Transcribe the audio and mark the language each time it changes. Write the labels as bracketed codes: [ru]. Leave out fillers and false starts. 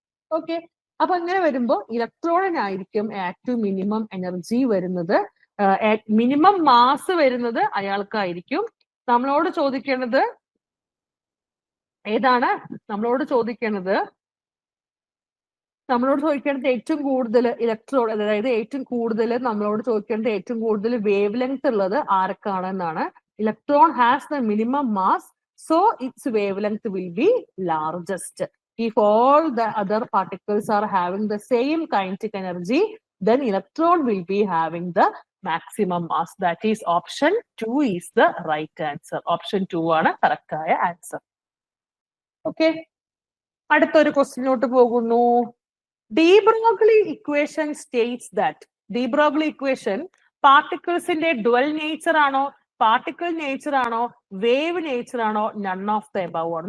[ml] Okay, അപ്പൊ അങ്ങനെ വരുമ്പോ ഇലക്ട്രോണിനായിരിക്കും ഏറ്റവും മിനിമം എനർജി വരുന്നത്, മിനിമം മാസ് വരുന്നത് അയാൾക്കായിരിക്കും. നമ്മളോട് ചോദിക്കേണ്ടത് ഏതാണ്? നമ്മളോട് ചോദിക്കേണ്ടത് ഏറ്റവും കൂടുതൽ ഇലക്ട്രോൺ, അതായത് ഏറ്റവും കൂടുതൽ നമ്മളോട് ചോദിക്കേണ്ടത് ഏറ്റവും കൂടുതൽ വേവ് ലെങ്ത് ഉള്ളത് ആർക്കാണെന്നാണ്. [en] Electron has the minimum mass, so its wavelength will be largest. If all the other particles are having the same kinetic energy, then electron will be having the maximum mass. That is option 2 is the right answer. [ml] Option 2 ആണ് correct ആയ answer. Okay, അടുത്തൊരു ക്വസ്റ്റ്യനിലോട്ട് പോകുന്നു. [en] de Broglie equation states that, de Broglie equation പാർട്ടിക്കിൾസിന്റെ dual nature ആണോ, particle nature ആണോ, wave nature ആണോ, none of the above ആണ്.